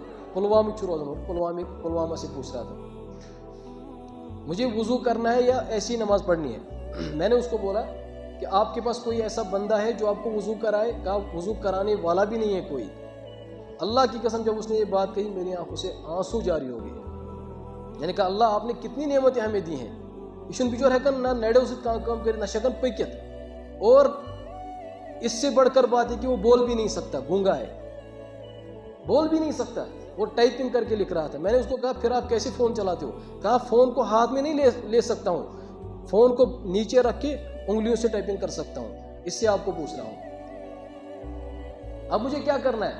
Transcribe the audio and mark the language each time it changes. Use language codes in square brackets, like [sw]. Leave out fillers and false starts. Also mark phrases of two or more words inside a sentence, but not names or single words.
[ur] پلوامہ سے پوچھ رہا تھا مجھے وضو کرنا ہے یا ایسی نماز پڑھنی ہے؟ میں نے اس کو بولا کہ آپ کے پاس کوئی ایسا بندہ ہے جو آپ کو وضو کرائے؟ کہا وضو کرانے والا بھی نہیں ہے کوئی۔ اللہ کی قسم جب اس نے یہ بات کہی میری آنکھوں سے آنسو جاری ہو گئے، یعنی کہ اللہ آپ نے کتنی نعمتیں ہمیں دی ہیں، [ks] یہ بچور ہیکن نہ نیڑو سے کام کر نہ شکن پکت، [ur] اور اس سے بڑھ کر بات ہے کہ وہ بول بھی نہیں سکتا، گونگا ہے، بول بھی نہیں سکتا، وہ ٹائپنگ کر کے لکھ رہا تھا۔ میں نے اس کو کہا پھر آپ کیسے فون چلاتے ہو؟ کہا فون کو ہاتھ میں نہیں لے سکتا ہوں، فون کو نیچے رکھ کے انگلیوں سے ٹائپنگ کر سکتا ہوں، اس سے آپ کو پوچھ رہا ہوں اب مجھے کیا کرنا ہے؟